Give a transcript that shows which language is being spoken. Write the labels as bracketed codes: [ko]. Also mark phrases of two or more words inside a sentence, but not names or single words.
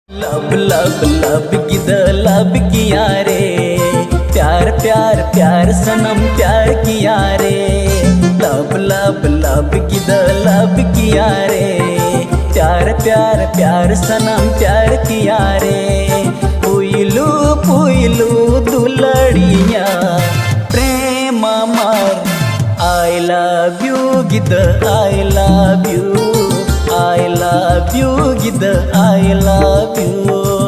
[hi] लब गिद लब किया रे, प्यार प्यार प्यार सनम प्यार किया रे। लब गिद लब किया रे, प्यार प्यार प्यार सनम प्यार किया रे। पुइलू पुइलू दुलड़िया प्रेम अमर, [en] I love you गिद I love you, I love you गिद I love you।